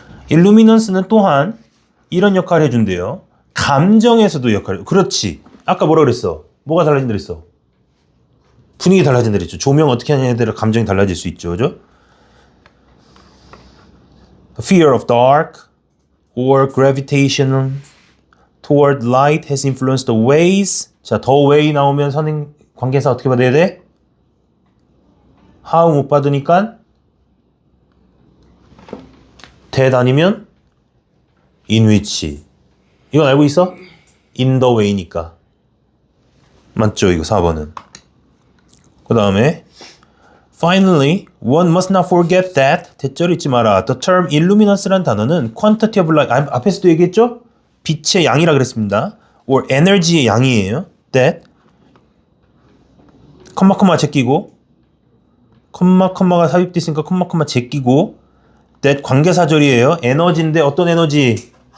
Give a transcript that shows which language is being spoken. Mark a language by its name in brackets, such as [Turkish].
[Korean] 일루미넌스는 또한 이런 역할을 해준대요. 감정에서도 역할을. 그렇지. 아까 뭐라 그랬어? 뭐가 달라진다 그랬어? 분위기 달라진다 그랬죠. 조명 어떻게 하냐에 따라 감정이 달라질 수 있죠. 그죠? [English] Fear of dark or gravitation toward light has influenced the ways. [Korean] 자, the way 나오면 선행 관계사 어떻게 받아야 돼? how 못 받으니까 that 아니면 in which. 이건 알고 있어? in the way니까. 맞죠? 이거 4번은. 그 다음에 [English] Finally, one must not forget that [Korean] 대절 잊지 마라. [English] The term illuminance [Korean] 란 단어는 [English] quantity of light [Korean] 앞에서도 얘기했죠? 빛의 양이라 그랬습니다. or energy의 양이에요. that 컴마 제끼고 컴마가 삽입돼 있으니까 컴마 제끼고 that 관계사절이에요. 에너지인데 어떤 에너지?